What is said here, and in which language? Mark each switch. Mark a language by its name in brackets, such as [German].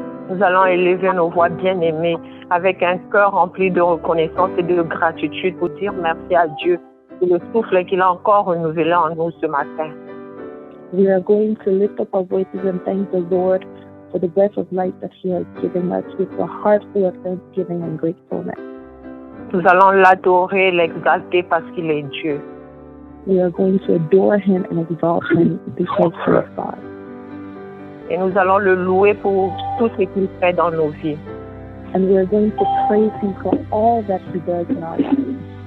[French] Nous allons élever nos voix bien-aimées avec un cœur rempli de reconnaissance et de gratitude pour dire merci à Dieu pour le souffle qu'il a encore renouvelé en nous ce matin. [English] We are going to lift up our voices and thank the Lord for the breath of life that He has given us with a heart full of thanksgiving and gratefulness. [French] Nous allons l'adorer, l'exalter parce qu'il est Dieu. [English] We are going to adore Him and exalt Him because He is God. [French] Et nous allons le louer pour tout ce qu'il fait dans nos vies. [English] And we are going to praise Him for all that He does in our lives.